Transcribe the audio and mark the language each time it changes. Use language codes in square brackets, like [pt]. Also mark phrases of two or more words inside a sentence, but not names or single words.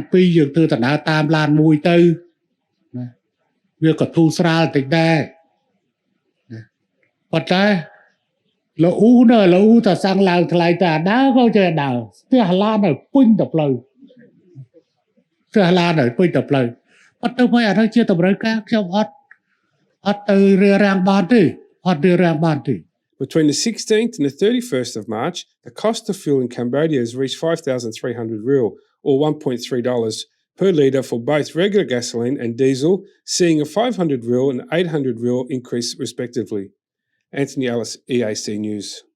[km] 2 យើងធ្វើដំណើរតាមឡានមួយទៅណាវាក៏ធូរស្រាលតិចដែរណាប៉ុន្តែលោកអ៊ូតែសាំងឡើងថ្លៃតែដើរក៏ចេះដើរស្ទះឡានឲ្យពេញទៅផ្លូវស្ទះឡានឲ្យពេញទៅផ្លូវអត់ទៅមិនអានោះជាតម្រូវការខ្ញុំអត់ទៅរារាំងបានទេអត់រារាំងបានទេ [en] Between the 16th and the 31st of March, the cost of fuel in Cambodia has reached 5,300 riel, or $1.3 per litre for both regular gasoline and diesel, seeing a 500 riel and 800 riel increase respectively. Anthony Ellis, EAC News.